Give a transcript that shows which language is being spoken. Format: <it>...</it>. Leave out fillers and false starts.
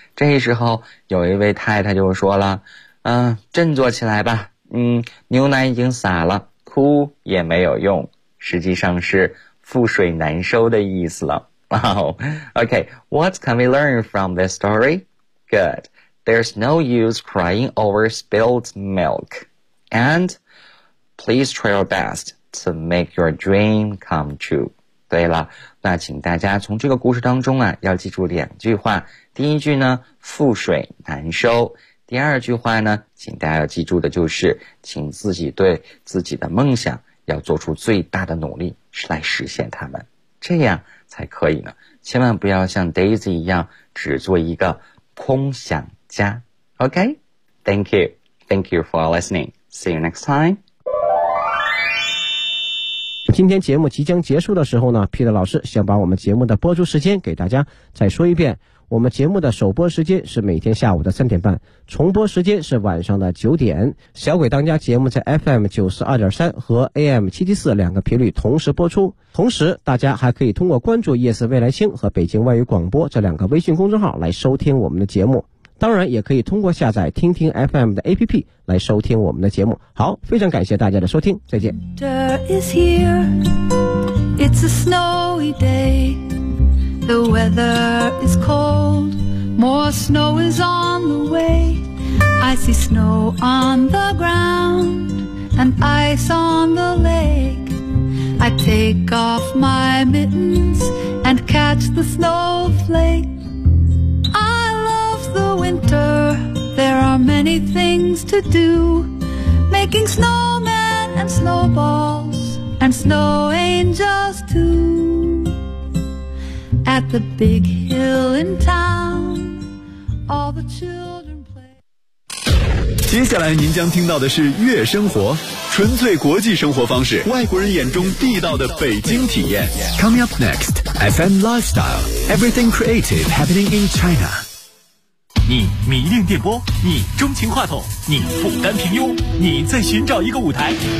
<zh>这时候有一位太太就说了，振作起来吧，牛奶已经洒了，哭也没有用，实际上是覆水难收的意思了。</zh> <en>Wow. Okay, what can we learn from this story? Good, there's no use crying over spilled milk. And please try your best to make your dream come true.</en> <zh>对了，那请大家从这个故事当中啊，要记住两句话。第一句呢，覆水难收。第二句话呢，请大家要记住的就是，请自己对自己的梦想要做出最大的努力，是来实现它们，这样才可以呢。千万不要像 Daisy 一样，只做一个空想家。</zh> <en>OK? Thank you. Thank you for listening. See you next time.</en> <zh>今天节目即将结束的时候呢 Peter 老师想把我们节目的播出时间给大家再说一遍，我们节目的首播时间是每天下午的3:30，重播时间是晚上的9:00。小鬼当家节目在 FM92.3 和 AM774 两个频率同时播出，同时大家还可以通过关注夜色未来星和北京外语广播这两个微信公众号来收听我们的节目，当然也可以通过下载听听 FM 的 APP 来收听我们的节目。好，非常感谢大家的收听，再见。</zh> <en>Winter is here, it's a snowy day. The weather is cold, more snow is on the way. I see snow on the ground and ice on the lake. I take off my mittens and catch the snowflakesThe winter, there are many things to do, making snowmen and snowballs and snow angels too. At the big hill in town, all the children play.</en> <zh>接下来您将听到的是《月生活》，纯粹国际生活方式，外国人眼中地道的北京体验。</zh> <en>Coming up next, FM Lifestyle, everything creative happening in China.</en> <zh>你迷恋电波，你钟情话筒，你负担平庸，你在寻找一个舞台。</zh>